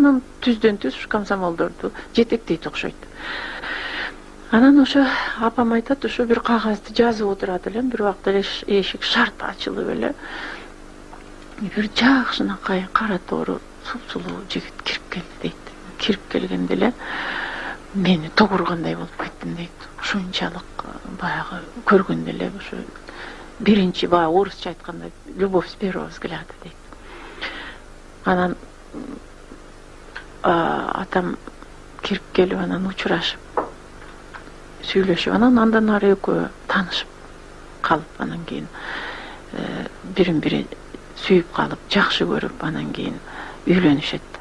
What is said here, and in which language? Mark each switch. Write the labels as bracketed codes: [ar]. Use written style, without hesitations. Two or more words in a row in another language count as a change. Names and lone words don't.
[ky] Анан түздөн-түз комсомолдорду жетектейт окшойт. Анан ошо апам айтат, ошо бир кагазды жазып отурат элем, бир убакта эшик шарт ачылып эле бир жакшынакай кара тоору сулуу жигит кирип келди дейт. Кирип келгенде эле мени тогургандай болуп кеттим дейт. Ушунчалык баягы көргөндө эле ошо биринчи баягы орусча айтканда [ru] любовь с первого взгляда [ky] дейт. Анан атам кирип келип анан учурашып сүйлөшүп, анан андан ары экөө таанышып калып, анан кийин бирин бири сүйүп калып, жакшы көрүп, анан кийин үйлөнүшөт.